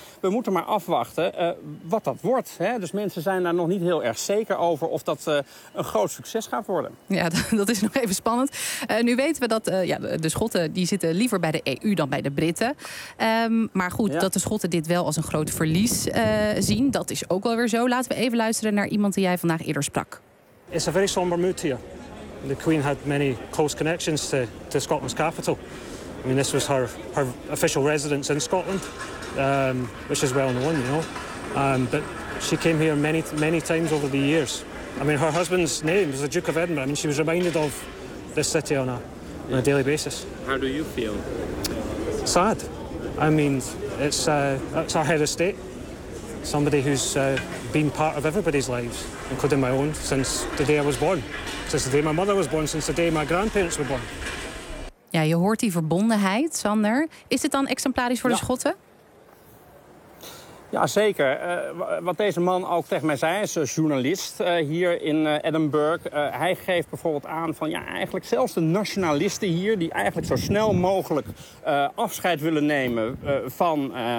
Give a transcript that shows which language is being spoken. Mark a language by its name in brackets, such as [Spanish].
[Dutch] We moeten maar afwachten wat dat wordt. Hè? Dus mensen zijn daar nog niet heel erg zeker over of dat een groot succes gaat worden. Ja, dat is nog even spannend. Nu weten we dat de Schotten die zitten liever bij de EU dan bij de Britten. Maar goed, ja, dat de Schotten dit wel als een groot verlies zien, dat is ook wel weer zo. Laten we even luisteren naar iemand die jij vandaag eerder sprak. [English] It's a very somber mood here. The Queen had many close connections to Scotland's capital. I mean, this was her official residence in Scotland, which is well known, you know. But she came here many, many times over the years. I mean, her husband's name was the Duke of Edinburgh. I mean, she was reminded of this city on a daily basis. How do you feel? Sad. I mean, it's our head of state, somebody who's been part of everybody's lives, including my own, since the day I was born, since the day my mother was born, since the day my grandparents were born. [Dutch] Ja, je hoort die verbondenheid, Sander. Is het dan exemplarisch voor de Schotten? Ja, zeker. Wat deze man ook tegen mij zei, is journalist hier in Edinburgh. Hij geeft bijvoorbeeld aan van, ja, eigenlijk zelfs de nationalisten hier die eigenlijk zo snel mogelijk afscheid willen nemen van